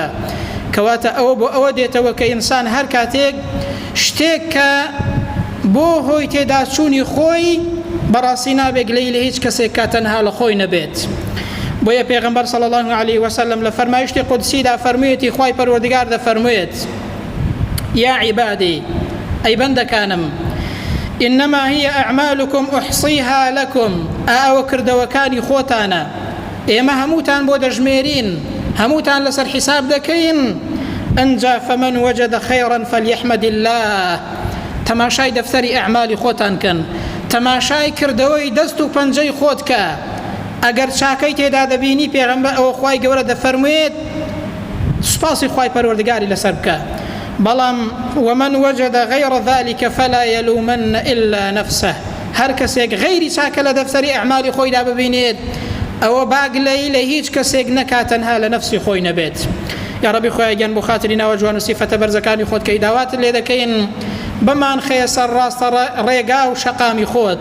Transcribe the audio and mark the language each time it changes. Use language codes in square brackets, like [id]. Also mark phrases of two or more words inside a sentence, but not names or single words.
[ckb] کەواتە ئەوە بۆ ئەوە دێتەوە کە ئینسان هەر کاتێک شتێک کە بۆ هۆی تێدا چوونی خۆی بەڕاستی نابێت لێی لە هیچ کەسێک کە تەنها لە خۆی نەبێت. بۆیە پێغەمبەر [ar] صلی الله علیه وسلم [ckb] لە فەرمایشتی قودسیدا فەرموویەتی خوای پەروەردگار دەفەرموویێت [ar] یا عیبادی، [ckb] ئەی بەندەکانم، [ar] إنما هي أعمالكم أحصيها لكم، [ckb] ئەوە کردەوەکانی خۆتانە، ئێمە هەمووتان بۆ دەژمێرین، هەمووتان لەسەر حیساب دەکەین. [ar] ئەنجا فمن وجد خيرا فليحمد الله، [ckb] تەماشای دەفتەری ئەعمالی خۆتان کەن، تەماشای کردەوەی دەست و پەنجەی خۆت کە، ئەگەر چاکەی تێدا دەبینی پێغەمبەر ئەوە خوای گەورە دەفەرموێت سوپاسی خوای پەروەردگاری لەسەر بکە. [ar] بەڵام ومن وجد غير ذلك فلا يلومن إلا نفسه، [ckb] هەر کەسێک غەیری چاکە لە دەفتەری ئەعمالی خۆیدا ببینێت، ئەوە باگلەی لە هیچ کەسێک نەکات، تەنها لە نەفسی خۆی نەبێت. [ar] یا ربی [ckb] خۆی گیان بۆ خاتری ناوە جوان و سیفەتە بەرزەکانی خۆت کە داوات لێ دەکەین بمان خەیە سەر ڕاستە ڕێگا و شەقامی خۆت.